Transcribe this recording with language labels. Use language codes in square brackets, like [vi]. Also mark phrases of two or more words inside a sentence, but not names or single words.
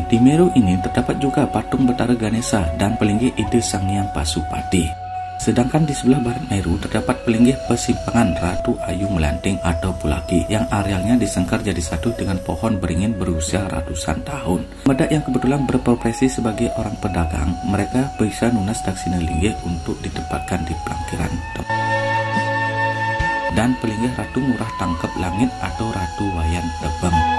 [id] Di Meru ini terdapat juga patung Betara Ganesha dan pelinggih Ide Sang Hyang Pasupati. Sedangkan di sebelah barat Meru terdapat pelinggih persimpangan Ratu Ayu Melanting atau Pulaki yang arealnya disengkar jadi satu dengan pohon beringin berusia ratusan tahun. Medak yang kebetulan berprofesi sebagai orang pedagang, mereka bisa [ban] nunas daksina linggih [id] untuk ditempatkan di pelangkiran. Dan pelinggih Ratu Murah Tangkep Langit atau Ratu Wayan Tebeng.